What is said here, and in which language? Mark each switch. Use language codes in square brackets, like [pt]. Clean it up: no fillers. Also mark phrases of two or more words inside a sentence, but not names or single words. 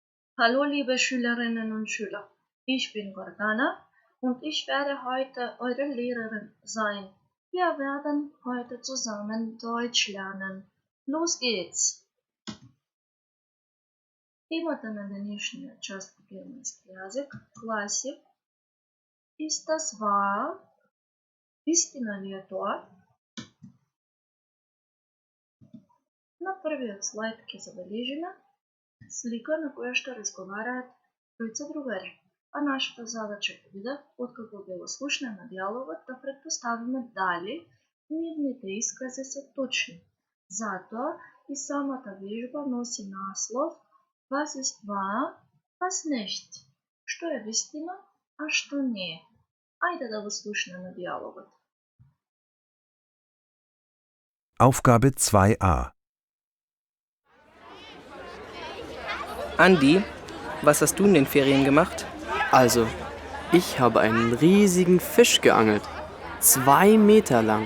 [de] Hallo liebe Schülerinnen und Schüler, ich bin Gordana und ich werde heute eure Lehrerin sein. Wir werden heute zusammen Deutsch lernen. Los geht's! [mk] Темата на днешния част по германски язик, класик, [de] ist das wahr? [mk] Истина ли е това? На првиот слайд ќе забележиме слика на која што разговараат тројца другари. А нашата задача ќе биде, откако ќе го слушнеме диалогот, да претпоставиме дали нивните искази се точни. Затоа и самата вежба носи наслов [de] Was ist wahr, was nicht? [mk] Што е вистина, а што не е? Ајде да го слушнеме диалогот. [de] Aufgabe 2a. Andi, was hast du in den Ferien gemacht? Also, ich habe einen riesigen Fisch geangelt. 2 Meter lang.